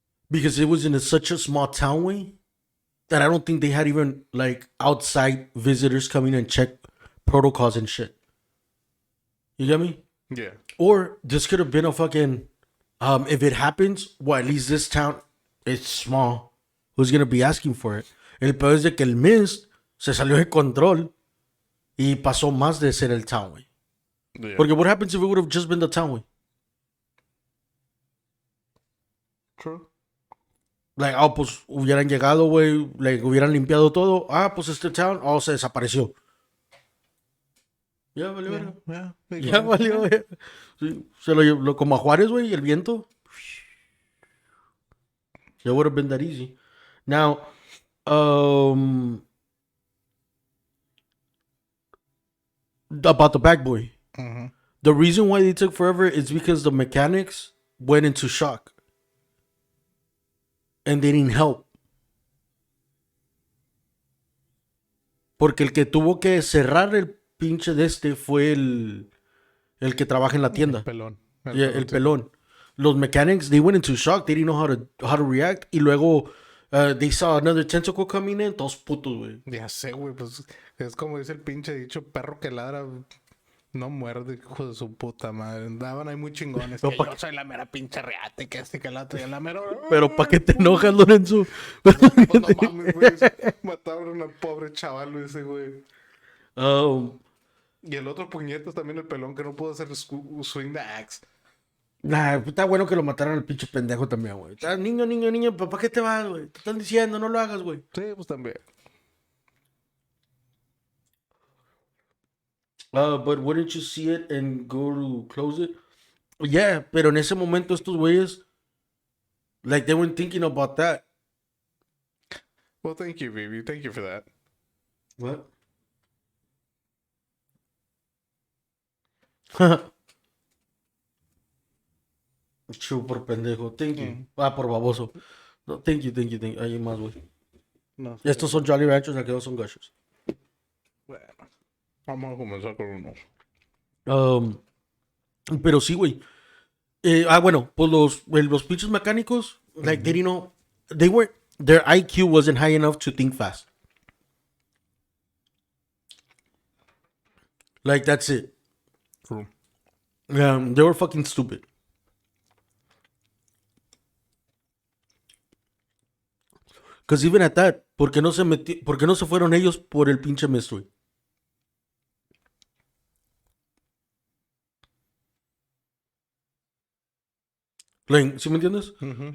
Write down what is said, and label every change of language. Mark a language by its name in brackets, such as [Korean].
[English] Because it was in such a small town, way, that I don't think they had even, like, outside visitors coming and check protocols and shit. You get me? Yeah. Or this could have been a fucking, if it happens, well, at least this town is small. Who's gonna be asking for it? [Spanish] El peor es de que el mist se salió de control y pasó más de ser el town, güey. [English] Yeah. Porque what happens if it would have just been the town, güey? True. [Spanish] Like, pues hubieran llegado, güey, like, hubieran limpiado todo. Pues este town, se desapareció. Ya valió, [English] Yeah. [Spanish] ya valió, güey. Sí, se lo llevó como a Juárez, güey, el viento. [English] It would have been that easy. Now, about the bag boy. Mm-hmm. The reason why they took forever is because the mechanics went into shock. And they didn't help. [Spanish] Porque el que tuvo que cerrar el pinche de este fue el que trabaja en la tienda. El pelón. El pelón. [English] Los mechanics, they went into shock. They didn't know how to react. [Spanish] Y luego, [English] they saw another tentacle coming in. [Spanish] Todos putos, güey. Ya sé, güey, pues es como dice el pinche dicho, perro que ladra no muerde, hijo de su puta madre. Andaban ahí muy chingones. No, que yo soy la mera pinche reata, que que la otra, y la mera... Pero ¿para qué te enojas, Lorenzo? Pues no mames, güey. Mataron al pobre chaval ese, güey. Y el otro puñetas también, el pelón, que no pudo hacer swing the axe. Nah, está bueno que lo mataran al pinche pendejo también, güey. Niño, ¿para qué te vas, güey? Te están diciendo, no lo hagas, güey. Sí, pues también. [English] But wouldn't you see it and go to close it? Yeah, [Spanish] pero en ese momento estos güeyes, [English] like, they weren't thinking about that. Well, thank you, baby. Thank you for that. What? [Spanish] Chu, por pendejo. [English] Thank you. [Spanish] Por baboso. [English] No, thank you. [Spanish] Hay más, güey. No, Estos son Jolly Ranchers, aquellos son Gushers. bueno, vamos a comenzar con unos. Pero sí, güey. Bueno, pues los pinches mecánicos, [English] like, they didn't know, their IQ wasn't high enough to think fast. Like, that's it. True. They were fucking stupid. Because even at that, [Spanish] ¿por qué no se fueron ellos por el pinche mist, güey? Like, ¿sí me entiendes? Mhm.